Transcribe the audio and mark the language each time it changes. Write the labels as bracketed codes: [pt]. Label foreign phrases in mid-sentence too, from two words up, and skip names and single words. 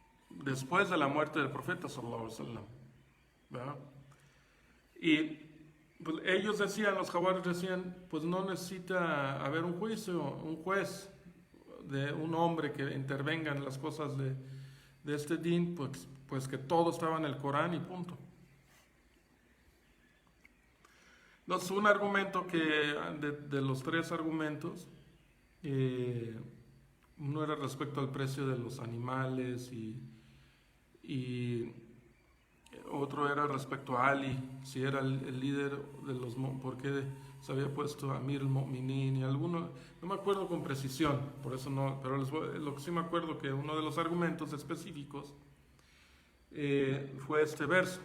[es] después de la muerte del profeta [ar] صلى الله عليه وسلم, [es] ¿verdad? Y Pues ellos decían, los jaguares decían, pues no necesita haber un juicio, un juez, de un hombre que intervenga en las cosas de este din, pues que todo estaba en el Corán y punto. Entonces, un argumento que, de los tres argumentos, eh, uno era respecto al precio de los animales y otro era respecto a Ali, si era el líder de los, por qué se había puesto [ar] أمير المؤمنين [es] y alguno, no me acuerdo con precisión, por eso no, pero lo que sí me acuerdo que uno de los argumentos específicos fue este verso.